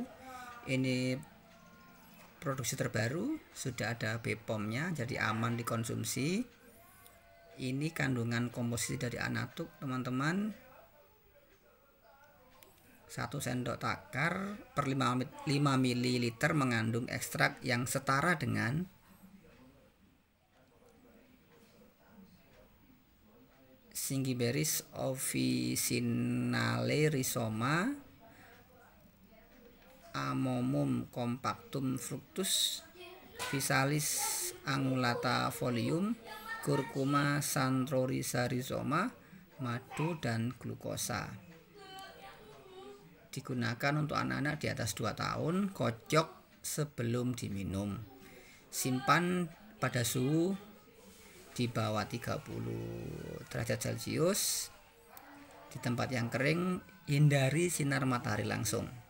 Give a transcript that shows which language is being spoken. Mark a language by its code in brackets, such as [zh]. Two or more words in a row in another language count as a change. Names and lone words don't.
[id] Ini produksi terbaru, sudah ada BPOM-nya, jadi aman dikonsumsi. Ini kandungan komposisi dari Anatuk, teman-teman. 1 sendok takar per 5 ml mengandung ekstrak yang setara dengan Zingiberis officinale rhizoma, Amomum compactum fructus, Physalis angulata folium, Curcuma centrorhiza rhizoma, madu dan glukosa. Digunakan untuk anak-anak di atas 2 tahun, kocok sebelum diminum. Simpan pada suhu di bawah 30 derajat Celcius di tempat yang kering, hindari sinar matahari langsung.